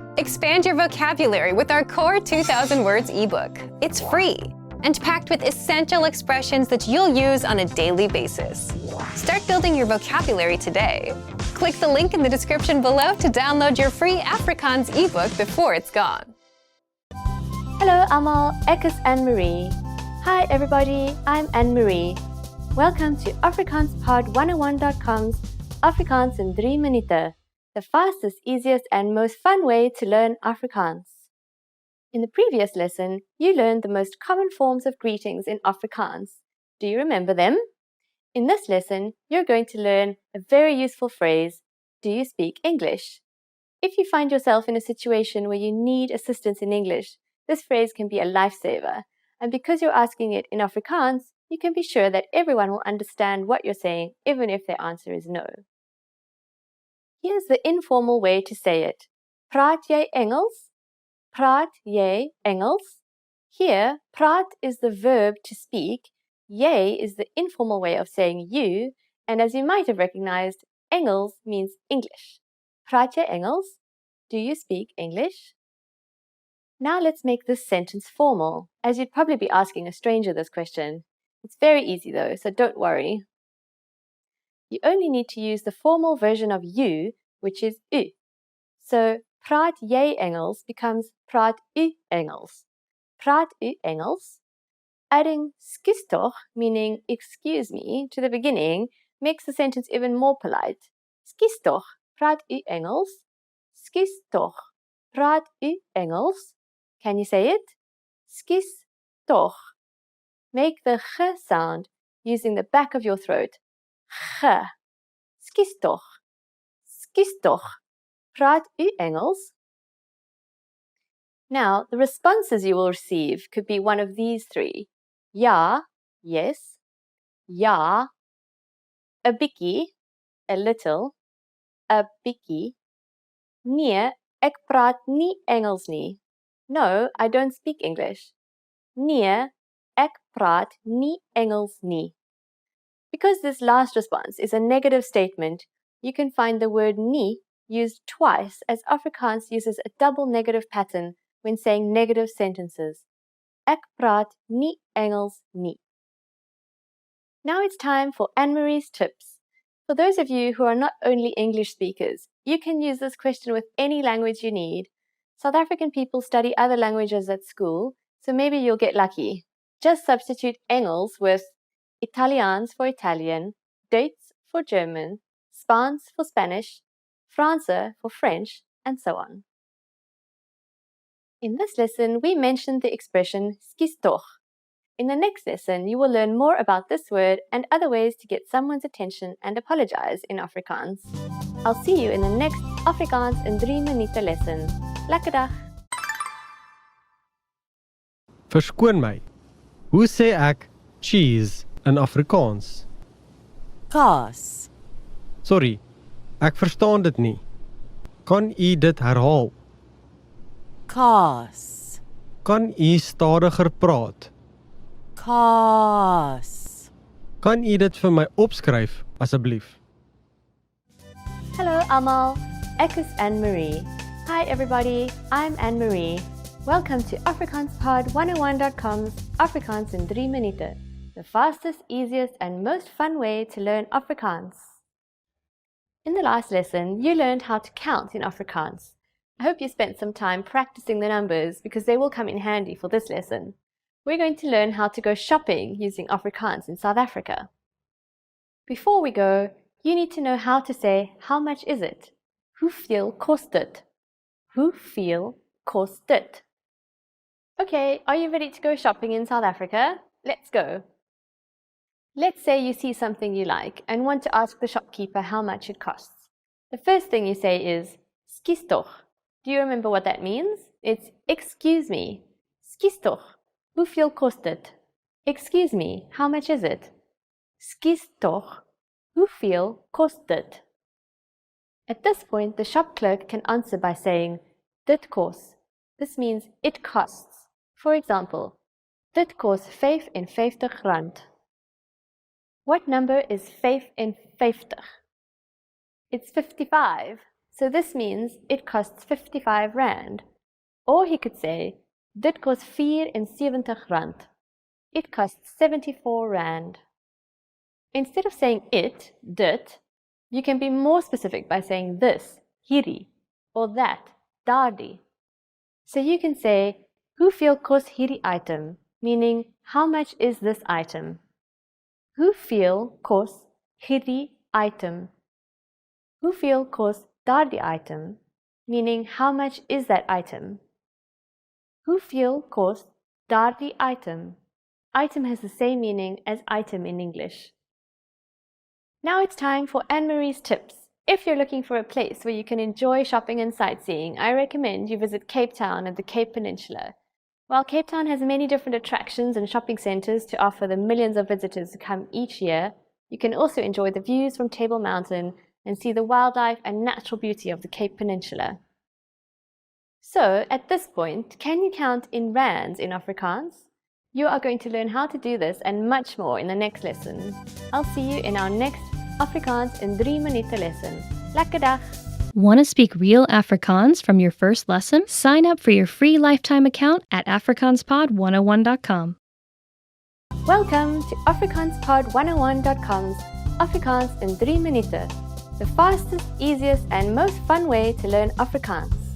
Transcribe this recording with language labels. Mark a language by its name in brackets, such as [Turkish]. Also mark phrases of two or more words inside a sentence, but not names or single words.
[English] Expand your vocabulary with our Core 2000 Words ebook. It's free and packed with essential expressions that you'll use on a daily basis. Start building your vocabulary today. Click the link in the description below to download your free Afrikaans ebook before it's gone. [Afrikaans] Hallo allemaal, ek is Anne-Marie. [English] Hi everybody, I'm Anne-Marie. Welcome to AfrikaansPod101.com's Afrikaans in 3 minuten, the fastest, easiest and most fun way to learn Afrikaans. In the previous lesson, you learned the most common forms of greetings in Afrikaans. Do you remember them? In this lesson, you're going to learn a very useful phrase, do you speak English? If you find yourself in a situation where you need assistance in English, this phrase can be a lifesaver. And because you're asking it in Afrikaans, you can be sure that everyone will understand what you're saying, even if their answer is no. Here's the informal way to say it. [Afrikaans] Praat jy Engels? Praat jy Engels? [English] Here, praat is the verb to speak, jy is the informal way of saying you, and as you might have recognized, Engels means English. [Afrikaans] Praat jy Engels? [English] Do you speak English? Now let's make this sentence formal, as you'd probably be asking a stranger this question. It's very easy though, so don't worry. You only need to use the formal version of you, which is u. [Afrikaans] So, praat jy Engels becomes praat u Engels. Praat u Engels? Adding skus toch, [English] meaning excuse me, to the beginning makes the sentence even more polite. [Afrikaans] Skus toch, praat u Engels? Skus toch, praat u Engels? [English] Can you say it? [Afrikaans] Skus toch. [English] Make the g sound using the back of your throat. [Afrikaans] G. Skus toch. Skus toch. Praat u Engels? [English] Now, the responses you will receive could be one of these three. [Afrikaans] Ja, yes. Ja. A bietjie, [English] a little. [Afrikaans] A bietjie. Nee, ek praat nie Engels nie. [English] No, I don't speak English. [Afrikaans] Nee, ek praat nie Engels nie. [English] Because this last response is a negative statement, you can find the word nie used twice as Afrikaans uses a double negative pattern when saying negative sentences. [Afrikaans] Ek praat nie Engels nie. [English] Now it's time for Anne-Marie's tips. For those of you who are not only English speakers, you can use this question with any language you need. South African people study other languages at school, so maybe you'll get lucky. Just substitute Engels with Italiaans for Italian, Duits for German, Spaans for Spanish, Franse for French, and so on. In this lesson, we mentioned the expression [Afrikaans] skus toch. [English] In the next lesson, you will learn more about this word and other ways to get someone's attention and apologize in Afrikaans. I'll see you in the next Afrikaans in 3 minuten lesson. [Afrikaans] Lekker dag! Verskoon my. Hoe sê ek cheese in Afrikaans? Kaas, Sorry, ek verstaan dit nie. Kan u dit herhaal? kaas, Kan u stadiger praat? kaas. Kan u dit vir my opskryf asseblief? Hello allemaal, ek is Anne-Marie. [English] Hi everybody, I'm Anne-Marie. Welcome to AfrikaansPod101.com's Afrikaans in 3 minuten, the fastest, easiest and most fun way to learn Afrikaans. In the last lesson, you learned how to count in Afrikaans. I hope you spent some time practicing the numbers because they will come in handy for this lesson. We're going to learn how to go shopping using Afrikaans in South Africa. Before we go, you need to know how to say how much is it? [Afrikaans] Hoeveel kost dit? Hoeveel kost dit? [English] Okay, are you ready to go shopping in South Africa? Let's go. Let's say you see something you like and want to ask the shopkeeper how much it costs. The first thing you say is, [Afrikaans] skus toch. [English] Do you remember what that means? It's excuse me. [Afrikaans] Skus toch. Hoeveel kost dit? [English] Excuse me, how much is it? [Afrikaans] Skus toch. Hoeveel kost dit? [English] At this point, the shop clerk can answer by saying, [Afrikaans] dit kos. [English] This means it costs. For example, [Afrikaans] dit kos R55. [English] What number is 55? It's 55. So this means it costs 55 rand. Or he could say, [Afrikaans] dit kos 74 rand. [English] It costs 74 rand. Instead of saying it, dit, you can be more specific by saying this, hierdie, or that, daardie. So you can say, [Afrikaans] hoeveel kos hierdie item, [English] meaning how much is this item? [Afrikaans] Hoeveel kos hierdie item? Hoeveel kos daardie item, [English] meaning how much is that item? [Afrikaans] Hoeveel kos daardie item? [English] Item has the same meaning as item in English. Now it's time for Anne-Marie's tips. If you're looking for a place where you can enjoy shopping and sightseeing, I recommend you visit Cape Town and the Cape Peninsula. While Cape Town has many different attractions and shopping centres to offer the millions of visitors who come each year, you can also enjoy the views from Table Mountain and see the wildlife and natural beauty of the Cape Peninsula. So, at this point, can you count in rands in Afrikaans? You are going to learn how to do this and much more in the next lesson. I'll see you in our next Afrikaans in 3 minuten lesson. Lekker dag! Want to speak real Afrikaans from your first lesson? Sign up for your free lifetime account at afrikaanspod101.com. Welcome to AfrikaansPod101.com's Afrikaans in 3 minuten, the fastest, easiest and most fun way to learn Afrikaans.